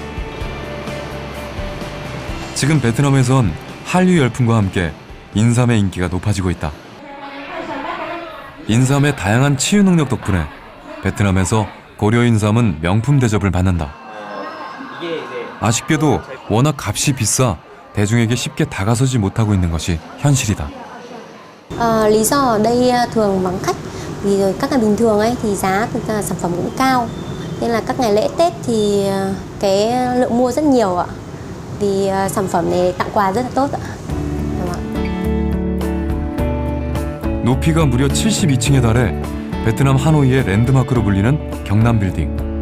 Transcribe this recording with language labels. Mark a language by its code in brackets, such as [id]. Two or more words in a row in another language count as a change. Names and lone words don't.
[ko] 지금 베트남에선 한류 열풍과 함께 인삼의 인기가 높아지고 있다. 인삼의 다양한 치유 능력 덕분에 베트남에서 고려 인삼은 명품 대접을 받는다. 아쉽게도 워낙 값이 비싸 대중에게 쉽게 다가서지 못하고 있는 것이 현실이다. [vi] Lý do ở đây thường vắng khách vì rồi các ngày bình thường ấy thì giá sản phẩm cũng cao nên là các ngày lễ Tết thì cái lượng mua rất nhiều ạ. Vì sản phẩm này tặng quà rất là tốt ạ. [ko] 높이가 무려 72층에 달해 베트남 하노이의 랜드마크로 불리는 경남 빌딩.